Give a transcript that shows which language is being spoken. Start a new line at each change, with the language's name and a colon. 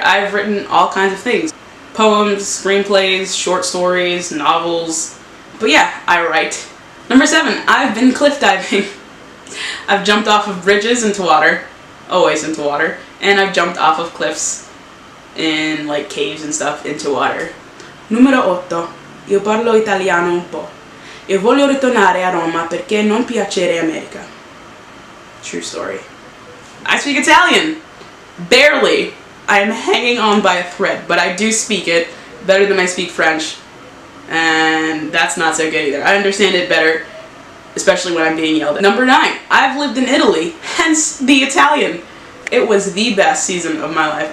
English: I've written all kinds of things. Poems, screenplays, short stories, novels. But yeah, I write. Number 7, I've been cliff diving. I've jumped off of bridges into water. Always into water. And I've jumped off of cliffs in like caves and stuff into water.
Italian: Numero 8, io parlo italiano un po'. E voglio ritornare a Roma perché non piacere America.
English: True story. I speak Italian. Barely. I am hanging on by a thread, but I do speak it better than I speak French. And that's not so good either. I understand it better, especially when I'm being yelled at. Number 9. I've lived in Italy, hence the Italian. It was the best season of my life.